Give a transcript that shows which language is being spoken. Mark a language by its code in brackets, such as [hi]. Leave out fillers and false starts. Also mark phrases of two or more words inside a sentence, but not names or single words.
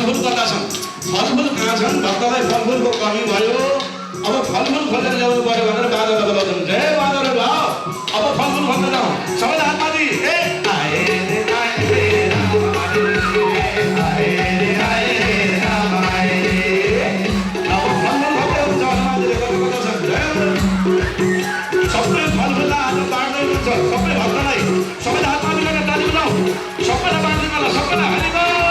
[ne] कता छन् फलफुल कहाँ छन् भक्तलाई फलफुलको कमी भयो अब फलफुल खोजेर ल्याउनु पर्यो भनेर बाजा बजाउँछन् जय बाजा रे भाउ अब फलफुल खोज्न जाउँ सबैले हात माथि ए [hi] आए रे राम आए रे राम आए [ne] अब फलफुल खोज्दै हुन्छ हनुमानजीले कता छन् जय सबै फलफुल आज बाँड्दै हुन्छ सबै भक्तलाई सबैले हात माथि गरेर ताली बजाउँ सबैलाई बाँड्दै होला सबैलाई हरिबोल